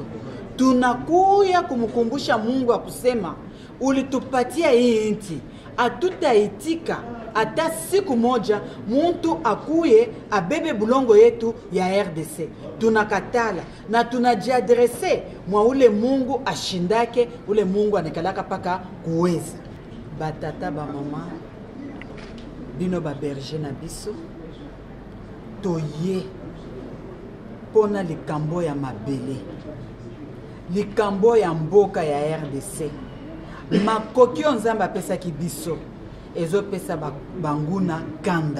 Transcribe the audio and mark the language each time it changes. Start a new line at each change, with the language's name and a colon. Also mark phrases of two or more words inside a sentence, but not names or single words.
Swahili: Tunakuya kumkumbusha Mungu akusema ulitupatia hii nchi, hatutaitika hata siku moja muntu akuye abebe bulongo yetu ya RDC. Tunakatala na tunajiadrese mwa ule Mungu ashindake, ule Mungu anakalaka paka kuweza.
Lingala: Batata ba mama bino ba berger na biso toye pona likambo ya mabele, likambo ya mboka ya RDC. Makoki Nzambe apesaki biso ezopesa banguna kanda.